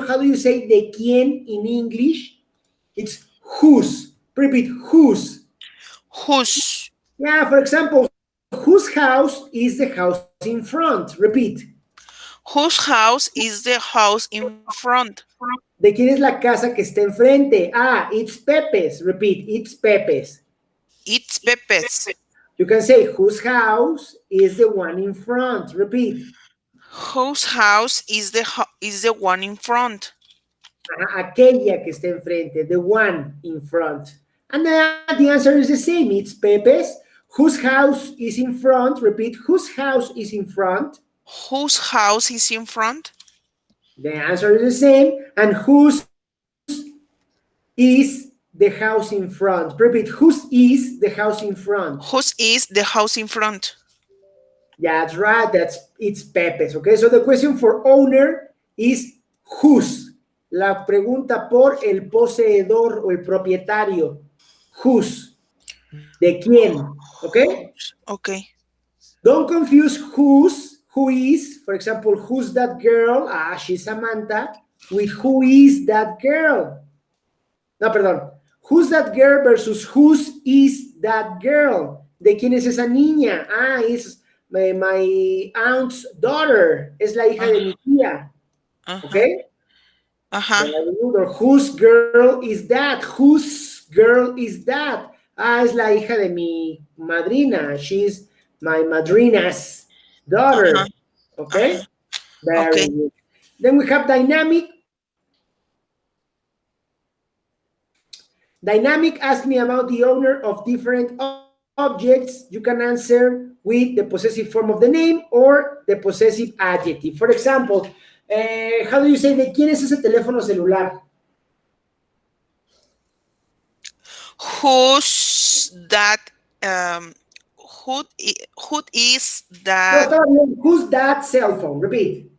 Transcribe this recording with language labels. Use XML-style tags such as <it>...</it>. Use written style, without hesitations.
<en>How do you say</en> <es>de quién</es> <en>in English? It's whose. Repeat, whose. Whose Yeah, for example, whose house is the house in front? Repeat. whose house is the house in front?</en> <es>¿De quién es la casa que está enfrente?</es> <en>It's Pepe's. Repeat, it's Pepe's. It's Pepe's. You can say whose house is the one in front. Repeat. Whose house is the one in front?</en> <es>Aquella que está enfrente,</es> <en>the one in front. And the answer is the same. It's Pepe's. Whose house is in front? Repeat, whose house is in front? Whose house is in front? The answer is the same. And whose is the house in front? Repeat, whose is the house in front? Whose is the house in front? That's right. It's Pepe's. Okay, so the question for owner is whose.</en> <es>La pregunta por el poseedor o el propietario.</es> <en>Whose.</en> <es>¿De quién?</es> <en>Okay. Okay. Don't confuse whose, who is, for example, who's that girl? Ah, she's Samantha. With who is that girl? No, perdón. Who's that girl versus whose is that girl?</en> <es>¿De quién es esa niña? Ah, es</es> <en>my aunt's daughter.</en> <es>Es la hija de mi tía. ¿Ok?</es> <en>Or whose girl is that? Whose girl is that?</en> <es>Ah, es la hija de mi madrina.</es> <en>She's my madrina's daughter. Okay? Very good. Then we have dynamic. Dynamic asks me about the owner of different objects. You can answer with the possessive form of the name or the possessive adjective. For example, how do you say,</en> <es>¿de quién es ese teléfono celular?</es> <en>Who's that? Who is that? No, who's that cell phone? Repeat.</en>